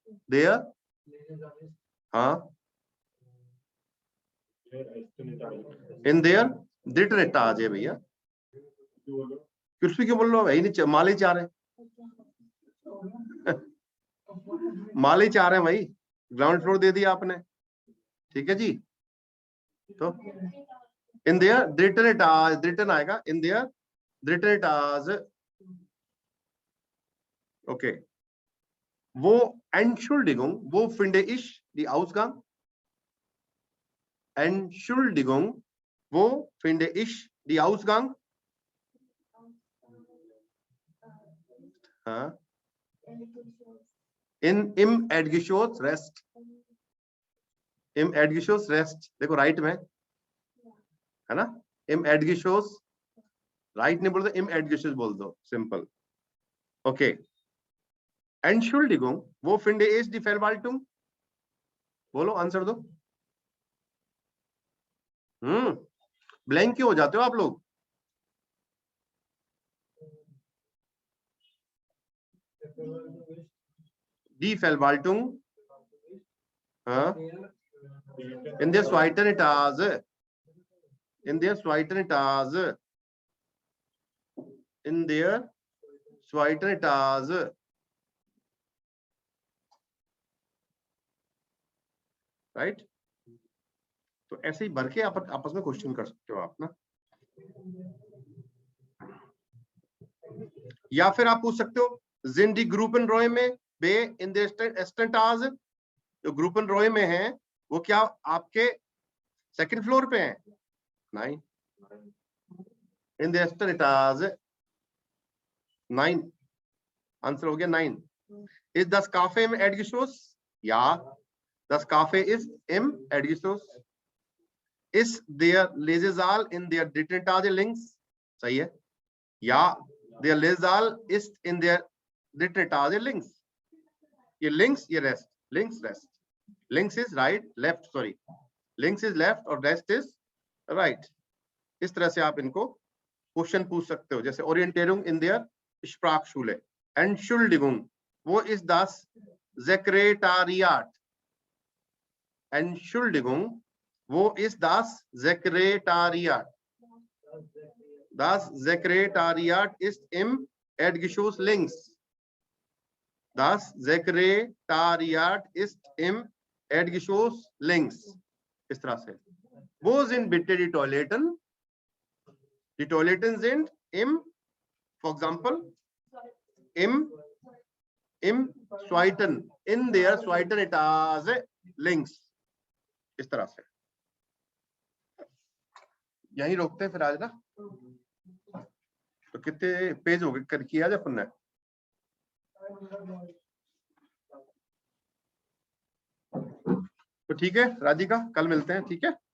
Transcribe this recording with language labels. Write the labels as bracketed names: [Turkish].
[Hindi] There, हाँ, in their द्रिटेटाज है भैया, कुछ भी क्यों बोल रहे हो भाई, नहीं माल ही चाह रहे माल ही चाह रहे हैं भाई, ग्राउंड फ्लोर दे दिया आपने, ठीक है जी। तो इन देयर द्रिटेटाज, द्रिटन आएगा, इन देयर द्रिटेटाज, ओके। [German] वो Entschuldigung, wo finde ich die Ausgang? Entschuldigung, wo finde ich die Ausgang? [Hindi] हाँ, [German] im Erdgeschoss Rest, im Erdgeschoss Rest, [Hindi] देखो राइट में है ना, [German] im Erdgeschoss, [Hindi] राइट नहीं बोल दो, im Erdgeschoss बोल दो, simple, okay. [German] Entschuldigung, wo finde ich die Verwaltung? [Hindi] बोलो, आंसर दो। ब्लैंक क्यों हो जाते हो आप लोग? [German] Die Verwaltung, हाँ, in der zweiten Etage, in der zweiten Etage, in der zweiten Etage, राइट। [Hindi] तो ऐसे ही भर के आप आपस में क्वेश्चन कर सकते हो आप ना, या फिर आप पूछ सकते हो [German] sind die Gruppenräume B in der ersten Etage, [Hindi] जो Gruppenräume में है वो क्या आपके सेकंड फ्लोर पे है? नहीं, [German] in der ersten Etage, [Hindi] 9, answer हो गया 9। [German] Ist das Café im Erdgeschoss? Ja, das Café ist im Erdgeschoss। Ist der Lesesaal in der dritten Etage links? [Hindi] सही है, [German] ja, der Lesesaal ist in der dritten Etage links। [English] ये links, ये rest, links rest, links is right, left sorry, links is left और rest is right। [Hindi] इस तरह से आप इनको क्वेश्चन पूछ सकते हो, जैसे [German] Orientierung in der Sprachschule, Entschuldigung, wo ist das Sekretariat? Entschuldigung, wo ist das Sekretariat? Das Sekretariat ist im Erdgeschoss links। Das Sekretariat ist im Erdgeschoss links। [Hindi] इस तरह से। [German] Wo sind bitte die Toiletten? Die Toiletten sind im, [English] for example, [German] im zweiten, in der zweiten Etage links। [Hindi] इस तरह से। यहीं रोकते हैं फिर आज ना, तो कितने पेज हो गए कर किया जा अपन ने? तो ठीक है राधिका, कल मिलते हैं, ठीक है?